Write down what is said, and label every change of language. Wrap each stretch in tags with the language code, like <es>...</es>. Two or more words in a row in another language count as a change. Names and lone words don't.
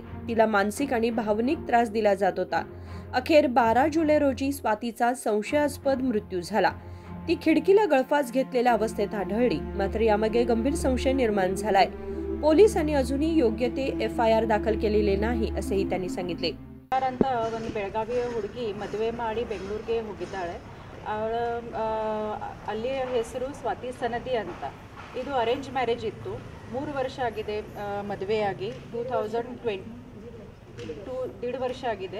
<mr>तिला मानसिक आणि भावनिक त्रास दिला जात होता। अखेर 12 जुलै रोजी स्वातीचा संशयास्पद मृत्यू झाला। ती खिडकीला गळफास घेतलेल्या अवस्थेत आढळली। मात्र यामागे गंभीर संशय निर्माण झालाय। पोलिसांनी अजूनही योग्य ते FIR दाखल केलेले नाही असेही त्यांनी सांगितले।</mr> <kn>ಅಂತ ಒಂದು ಬೆಳಗಾವಿಯ ಹುಡುಗಿ ಮದುವೆ ಮಾಡಿ ಬೆಂಗಳೂರಿಗೆ ಹೋಗಿದ್ದಾಳೆ। ಅಲ್ಲಿ ಹೆಸರು ಸ್ವಾತಿ ಸನದಿ ಅಂತ। ಇದು</kn> <en>arrange marriage</en> <kn>ಇತ್ತು। 3 ವರ್ಷ ಆಗಿದೆ ಮದುವೆಯಾಗಿ। 2022 1.5 ವರ್ಷ ಆಗಿದೆ।</kn>